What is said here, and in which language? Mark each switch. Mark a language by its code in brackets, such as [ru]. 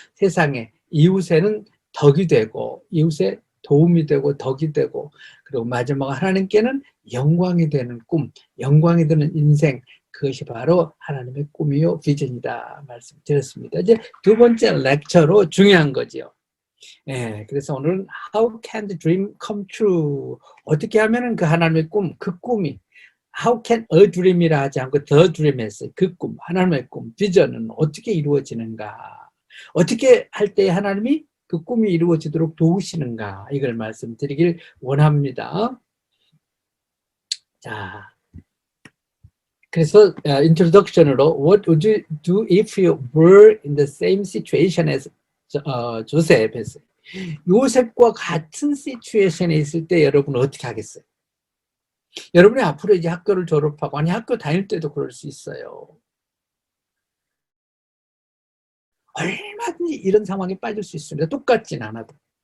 [ko] 세상에, 이웃에는 덕이 되고, 이웃에 도움이 되고, 덕이 되고, 그리고 마지막 하나님께는 영광이 되는 꿈, 영광이 되는 인생, 그것이 바로 하나님의 꿈이요, 비전이다 말씀드렸습니다. 이제 두 번째 렉처로 중요한 거지요. 예, 그래서 오늘은 [en] How can the dream come true? [ko] 어떻게 하면은 그 하나님의 꿈, 그 꿈이, [en] How can a dream [ko] 이라 하지 않고 [en] the dream [ko] 했어요. 그 꿈, 하나님의 꿈, 비전은 어떻게 이루어지는가? 어떻게 할 때 하나님이 그 꿈이 이루어지도록 도우시는가? 이걸 말씀드리길 원합니다. 자, 그래서 인트로덕션으로 [en] What would you do if you were in the same situation as 조셉 [ko] 했어요. 요셉과 같은 시츄에이션에 있을 때 여러분은 어떻게 하겠어요? 여러분이 앞으로 이제 학교를 졸업하고, 아니 학교 다닐 때도 그럴 수 있어요. 얼마든지 이런 상황에 빠질 수 있습니다. 똑같진 않아도.